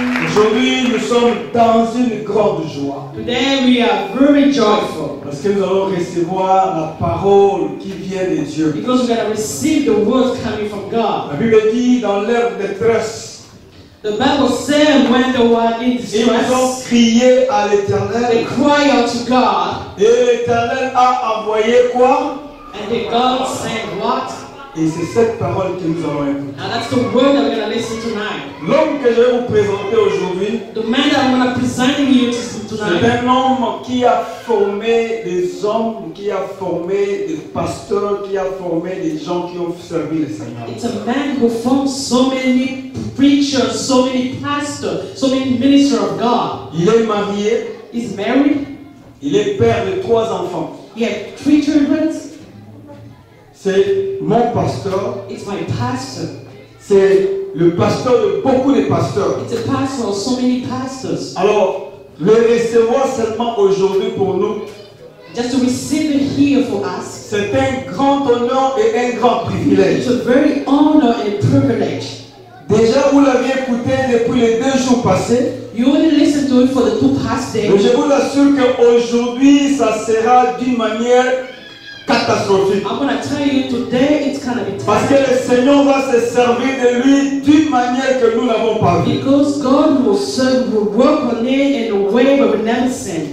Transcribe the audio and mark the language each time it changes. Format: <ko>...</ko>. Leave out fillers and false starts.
<fr>Aujourd'hui, nous sommes dans une grande joie.</fr> <en>Today we are very joyful.</en> <fr>Parce que nous allons recevoir la parole qui vient de Dieu.</fr> <en>Because we're going to receive the words coming from God.</en> <fr>La Bible dit dans l'ère de détresse,</fr> <en>the Bible said when they were in</en> <fr>ils ont</fr> <en>distress,</en> <fr>crié à</fr> <en>they</en> <fr>l'Éternel.</fr> <en>cry out to God.</en> <fr>Et l'Éternel a envoyé quoi?</fr> <en>And then God said what?</en> <fr>Et c'est cette parole que nous allons écouter.</fr> <en>Now that's the word that we're going to listen tonight.</en> <fr>L'homme que je vais vous présenter aujourd'hui,</fr> <en>The man that I'm going to present you to</en> <fr>c'est</fr> <en>tonight,</en> <fr>un homme qui a formé des hommes, qui a formé des pasteurs, qui a formé des gens qui ont servi le Seigneur.</fr> <en>it's a man who formed so many preachers, so many pastors, so many ministers of God.</en> <fr>Il est marié,</fr> <en>He's married.</en> <fr>il est père de 3 enfants.</fr> <en>He had 3 children.</en> <fr>C'est mon pasteur,</fr> <en>It's my pastor.</en> <fr>c'est le pasteur de beaucoup de pasteurs.</fr> <en>It's a pastor of so many pastors.</en> <fr>Alors, le recevoir seulement aujourd'hui pour nous,</fr> <en>Just to receive it here for us,</en> <fr>c'est un grand honneur et un grand privilège.</fr> <en>it's a very honor and privilege.</en> <fr>Déjà, vous l'aviez écouté depuis les 2 jours passés.</fr> <en>You only listen to it for the 2 past</en> <fr>Mais</fr> <en>days.</en> <fr>je vous assure qu'aujourd'hui, ça sera d'une manière catastrophique.</fr> <en>I'm going to tell you today it's going to be</en> <fr>Parce que</fr> <en>tough.</en> <fr>le Seigneur va se servir de lui d'une manière que nous n'avons pas vue.</fr> <en>Because God will work on it in a way we've never seen.</en>